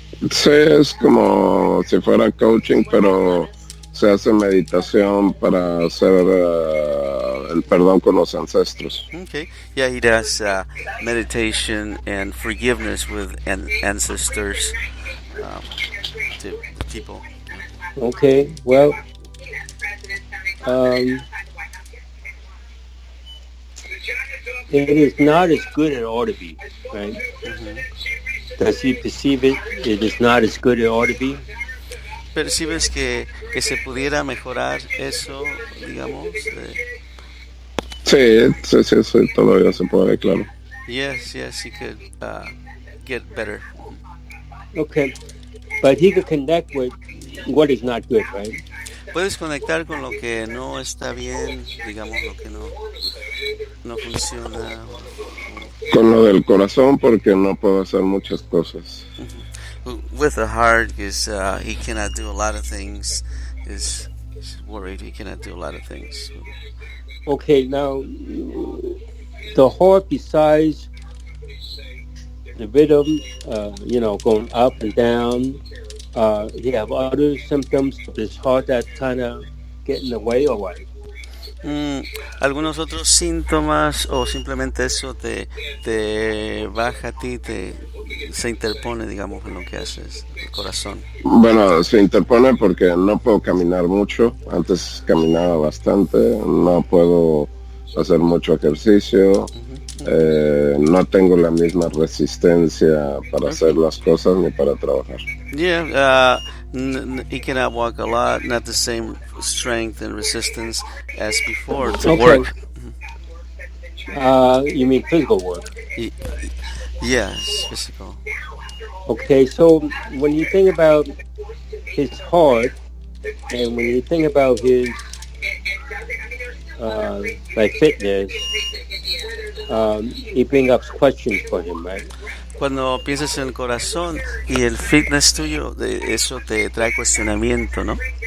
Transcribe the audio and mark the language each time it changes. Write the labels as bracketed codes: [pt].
[es] Sí, es como si fuera coaching, pero se hace meditación para hacer el perdón con los ancestros. [en] Okay. Yeah, he does meditation and forgiveness with ancestors to people. Okay, well, it is not as good as it ought to be, right? Mm-hmm. Does he perceive it? It is not as good as it ought to be? [es] ¿Percibes que se pudiera mejorar eso, digamos? Sí, todavía se puede, claro. [en] Yes, he could get better. Okay, but he could connect with what is not good, right? [es] Puedes conectar con lo que no está bien, digamos, lo que no funciona. Con lo del corazón, porque no puedo hacer muchas cosas. [en] With the heart, because he cannot do a lot of things. He's worried he cannot do a lot of things. Okay, now the heart, besides the rhythm, going up and down, he have other symptoms of his heart that kind of get in the way, or what? [es] ¿Algunos otros síntomas o simplemente eso te baja a ti, se interpone, digamos, en lo que haces, el corazón? Bueno, se interpone porque no puedo caminar mucho. Antes caminaba bastante. No puedo hacer mucho ejercicio. No tengo la misma resistencia para hacer las cosas ni para trabajar. [en] Yeah, he cannot walk a lot, not the same strength and resistance as before to work. You mean physical work? Yes, physical. Okay, so when you think about his heart, and when you think about his like fitness, it brings up questions for him, right? [es] Cuando piensas en el corazón y el fitness tuyo, eso te trae cuestionamiento, ¿no?